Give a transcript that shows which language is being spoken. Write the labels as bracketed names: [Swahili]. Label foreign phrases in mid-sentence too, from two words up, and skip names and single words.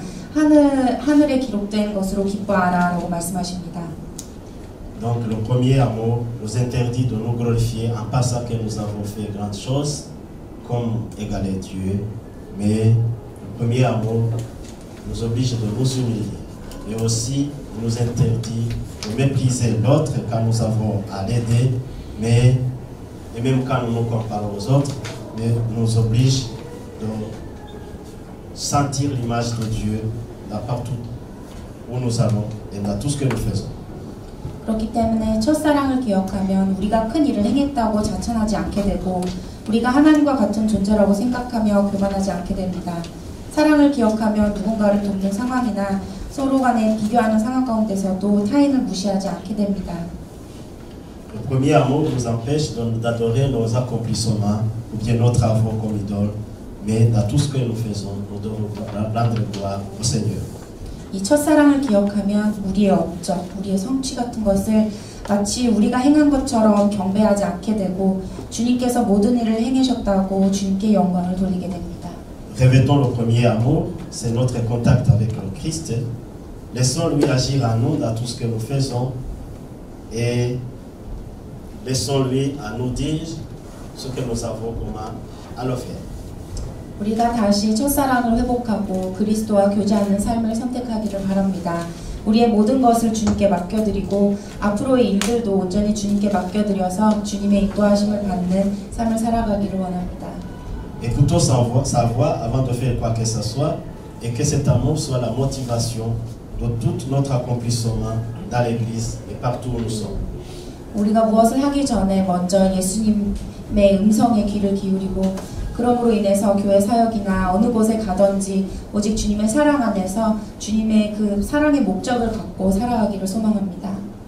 [Korean] 하늘에 기록된 것으로 기뻐하라라고 말씀하십니다. [French] Donc le premier amour nous interdit de nous glorifier en pensant que nous avons fait grandes choses comme égaler Dieu, mais le premier amour nous oblige de nous humilier et aussi nous interdit de mépriser l'autre quand nous avons à l'aider, et même quand nous nous comparons aux autres, mais nous oblige de sentir l'image de Dieu là partout où nous allons et dans tout ce que nous faisons. [Korean] 그렇기 때문에 첫사랑을 기억하면 우리가 큰 일을 행했다고 자천하지 않게 되고 우리가 하나님과 같은 존재라고 생각하며 교만하지 않게 됩니다. 사랑을 기억하면 누군가를 돕는 상황이나 서로 간에 비교하는 상황 가운데서도 타인을 무시하지 않게 됩니다. [French] Le premier amour nous empêche d'adorer nos accomplissements ou bien nos travaux comme idole, mais dans tout ce que nous faisons, nous devons rendre gloire au Seigneur. [Korean] 이 첫사랑을 기억하면 우리의 업적, 우리의 성취 같은 것을 마치 우리가 행한 것처럼 경배하지 않게 되고 주님께서 모든 일을 행하셨다고 주님께 영광을 돌리게 됩니다. [French] Revêtons le premier amour, c'est notre contact avec le Christ. Laissons-lui agir en nous dans tout ce que nous faisons et laissons-lui à nous dire ce que nous avons comment à le faire. [Korean] 우리가 다시 첫사랑을 회복하고 그리스도와 교제하는 삶을 선택하기를 바랍니다. 우리의 모든 것을 주님께 맡겨드리고 앞으로의 일들도 온전히 주님께 맡겨드려서 주님의 인도하심을 받는 삶을 살아가기를 원합니다. [French] Écoutons sa voix avant de faire quoi que ce soit et que cet amour soit la motivation de tout notre accomplissement dans l'église et partout où nous sommes. [Korean] 우리가 무엇을 하기 전에 먼저 예수님의 음성에 귀를 기울이고 그러므로 인해서 교회 사역이나 어느 곳에 가든지 오직 주님의 사랑 안에서 주님의 그 사랑의 목적을 갖고 살아가기를 소망합니다.